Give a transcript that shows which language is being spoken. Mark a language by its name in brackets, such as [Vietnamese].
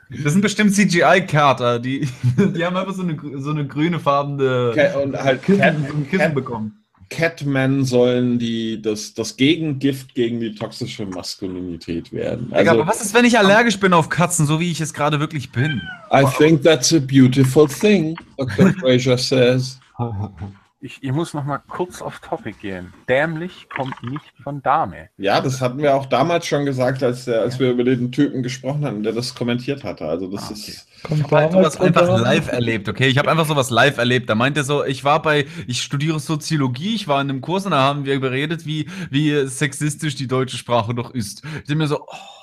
[German] Das sind bestimmt CGI-Kater, die haben einfach so eine grüne farbene und halt Kissen bekommen. Catmen sollen das Gegengift gegen die toxische Maskulinität werden. Also, aber was ist, wenn ich allergisch bin auf Katzen, so wie ich es gerade wirklich bin? [English] I think that's a beautiful thing, Dr. Fraser says. [German] Ich muss noch mal kurz auf Topic gehen. Dämlich kommt nicht von Dame. Ja, das hatten wir auch damals schon gesagt, als wir über den Typen gesprochen haben, der das kommentiert hatte. Also das ist... Ich habe sowas einfach live erlebt, okay? Ich habe einfach sowas live erlebt. Da meint er so, ich studiere Soziologie, ich war in einem Kurs und da haben wir überredet, wie sexistisch die deutsche Sprache doch ist. Ich denke mir so, oh.